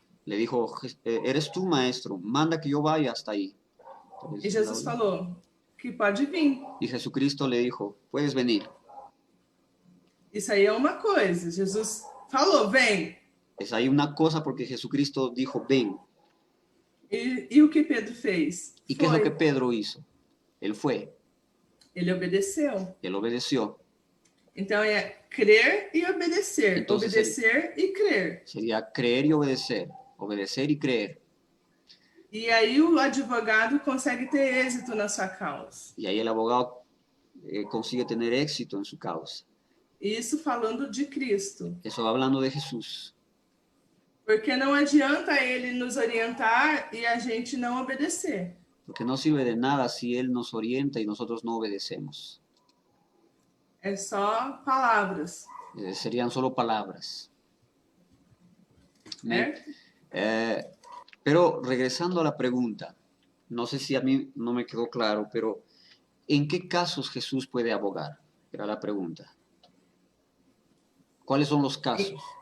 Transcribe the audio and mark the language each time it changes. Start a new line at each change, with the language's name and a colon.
Spanish: le dijo, eres tú, maestro, manda que yo vaya hasta ahí. Entonces,
Portuguese: E Jesus falou que pode vir.
Spanish: y Jesucristo le dijo, puedes venir.
Portuguese: Isso aí é uma coisa. Jesus falou, vem.
Spanish: Es ahí una cosa porque Jesucristo dijo, ven.
Portuguese: E o que Pedro fez?
Spanish: ¿Y qué es lo que Pedro hizo? Él fue,
Portuguese: Ele obedeceu.
Spanish: él obedeció.
Portuguese: Então é crer e obedecer.
Spanish: Entonces,
Portuguese: obedecer e crer.
Spanish: Sería creer y obedecer y creer.
Portuguese: E aí o advogado consegue ter êxito na sua causa.
Spanish: Y ahí el abogado consigue tener éxito en su causa.
Portuguese: Isso falando de Cristo.
Spanish: Eso hablando de Jesús.
Portuguese: Porque não adianta ele nos orientar e a gente não obedecer.
Spanish: Porque no sirve de nada si Él nos orienta y nosotros no obedecemos.
Portuguese: É só palavras.
Spanish: Serían solo palabras.
Portuguese: Né?
Spanish: Pero regresando a la pregunta, no sé si a mí no me quedó claro, pero ¿en qué casos Jesús puede abogar? Era la pregunta. ¿Cuáles son los casos?